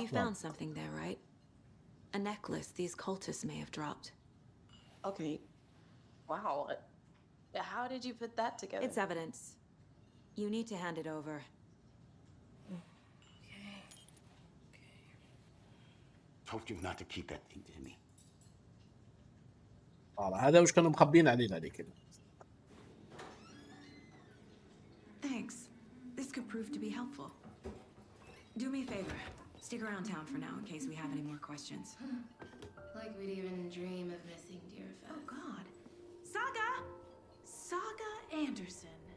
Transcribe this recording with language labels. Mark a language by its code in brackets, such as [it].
[en] you found something there, right? A necklace these cultists may have dropped. Okay. Wow. How did you put that together? It's evidence. You need to hand it over. Told you not to keep that thing to me. [ar] هذا وش كانوا مخبين علينا ذيك كده. [en] Thanks. This could prove to be helpful. Do me a favor. Stick around town for now in case we have any more questions. Like we'd even dream of missing dear Fez. Oh God. Saga Anderson.